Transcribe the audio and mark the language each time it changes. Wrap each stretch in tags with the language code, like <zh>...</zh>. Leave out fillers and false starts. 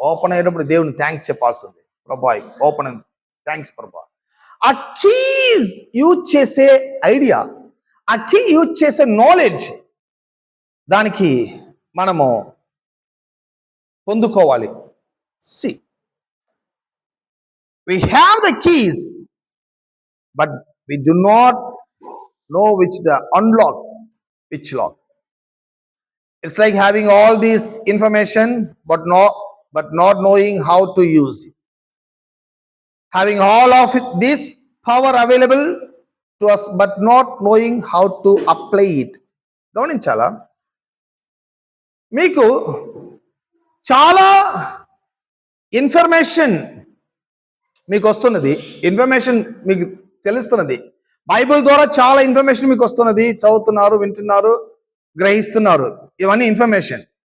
<te>Open అయ్యేటప్పుడు దేవుని thanks చెప్పాల్సింది. ప్రభా ఓపెన్, థ్యాంక్స్ ప్రభా. ఆ కీస్ యూజ్ చేసే ఐడియా, ఆ కీ యూజ్ చేసే నాలెడ్జ్, దానికి మనము పొందుకోవాలి.</te> <en>See, we have the keys, but we do not know which the unlock, which lock. It's like having all this information but not knowing how to use it. Having all of this power available to us but not knowing how to apply it.</en> <te>గమనించాలా? మీకు చాలా information మీకు వస్తున్నది, information మీకు తెలుస్తున్నది. Bible ద్వారా చాలా information మీకు వస్తున్నది. చదువుతున్నారు, వింటున్నారు, గ్రహిస్తున్నారు. ఇవన్నీ ఇన్ఫర్మేషన్.</te>